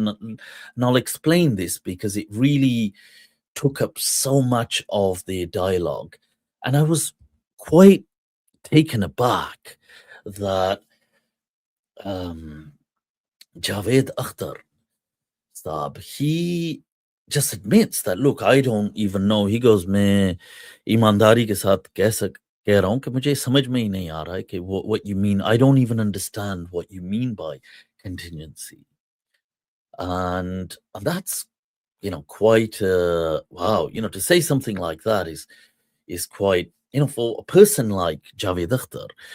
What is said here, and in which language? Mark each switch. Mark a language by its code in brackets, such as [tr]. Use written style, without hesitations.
[en] And I'll explain this because it really took up so much of the dialogue. And I was quite taken aback that Javed Akhtar, he just admits that, look, I don't even know. He goes, [hi] मैं ईमानदारी के साथ कह रहा हूँ कि मुझे समझ में ही नहीं आ रहा है कि [en] what you mean. I don't even understand what you mean by contingency. And that's quite wow. To say something like that is quite, for a person like Javed Akhtar.